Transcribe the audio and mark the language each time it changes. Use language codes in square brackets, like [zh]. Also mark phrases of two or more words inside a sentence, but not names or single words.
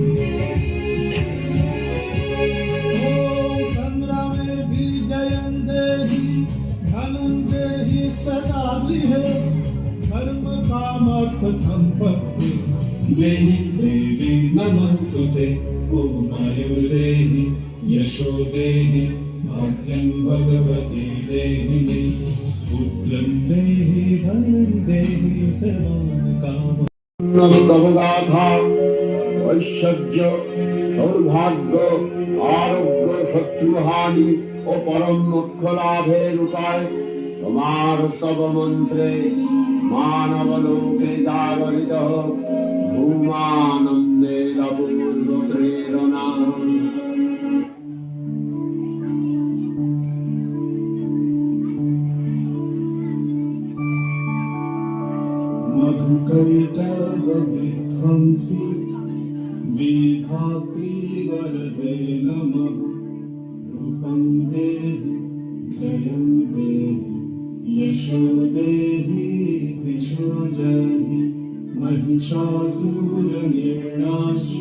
[sa] संग्रामे विजयं देहि धनं देहि सदा गृहे धर्म कामर्थ सम्पत्ति देहि देवी नमस्तुते। ॐ आयुर्देहि यशो देहि भाग्यं भगवति देहि मे पुत्रं देहि धनं देहि सर्वान् कामान्। [bn] নবগাথা ঐশ্বর্য সৌভাগ্য আরোগ্য শত্রুহানি ও পরম মোক্ষ লাভের উপায় তোমার স্তব মন্ত্রে মানব লোকে জাগরিত হোক ভূমানন্দের অপূর্ব প্রেরণা। [sa] मधुकैटभ विध्वंसी विधात्री वरदे नमः रूपं देहि जयं देहि यशो देहि दिशो जहि महिषासुरनिर्नाशि